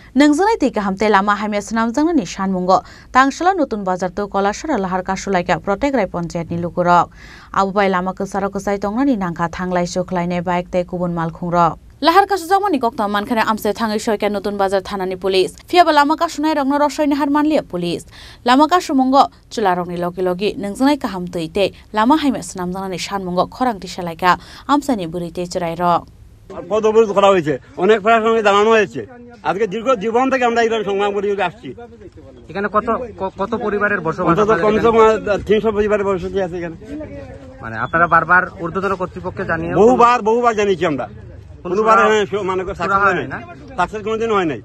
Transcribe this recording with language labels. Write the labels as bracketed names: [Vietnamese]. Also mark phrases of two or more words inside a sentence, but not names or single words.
[Kok Borok] नोंजोंनाय दै गाहामते लामा हाइमे सनामजोंनि सानमुंगो तांसला नतुन बाजार तो कलासरा लाहार कासुलाइका प्रत्येक राय पन्चायतनि लुकुरक आबुबाय लामा कसारो कसाय तंगनानि नांखा थांलाय सुखलायनाय बाइक ते गुबुन मालखुंरक लाहार कासुजामनि गक्ता मानखाने आमसे थाङै सयका नतुन बाजार थानानि पुलिस फियाबा लामा कासुनाय रंनो रसयनि हार मानलिया पुलिस लामा कासुमंगो चुलारंनि लगी लगी नोंजोंनाय गाहाम दैते लामा हाइमे सनामजोंनि सानमुंगो खरांति सालायका आमसानि बुरिते चुरायरक [Bangla] পদবরোধ করা হয়েছে অনেক প্রশাসনকে জানানো হয়েছে আজকে দীর্ঘ জীবন থেকে আমরা এই সংগ্রাম করে আসছি এখানে কত কত পরিবারের বসবাস অন্তত কমসে কম 300 পরিবারের বসতি আছে এখানে মানে আপনারা বারবার ঊর্ধ্বতন কর্তৃপক্ষকে জানিয়ে বহুবার জানিয়েছি আমরা কোনোবার মানে সাকসেস কোনোদিন হয় নাই